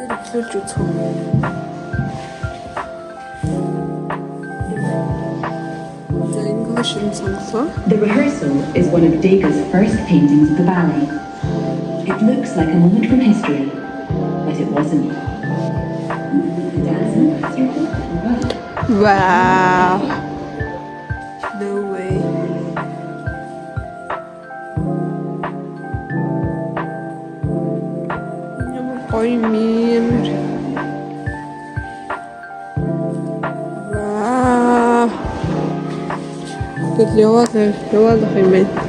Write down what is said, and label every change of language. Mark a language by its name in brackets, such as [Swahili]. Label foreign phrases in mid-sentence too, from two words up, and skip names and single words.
[Mongolian] Эхлүүлж үзэх үү. За English нь сонголоо. [English] The rehearsal is one of Degas' first paintings of the ballet. It looks like a moment from history, but it wasn't. The dancer circled well. Wow. No way. [Mongolian] Гоё мээр. Вау. Тэгэл яваад юм байна.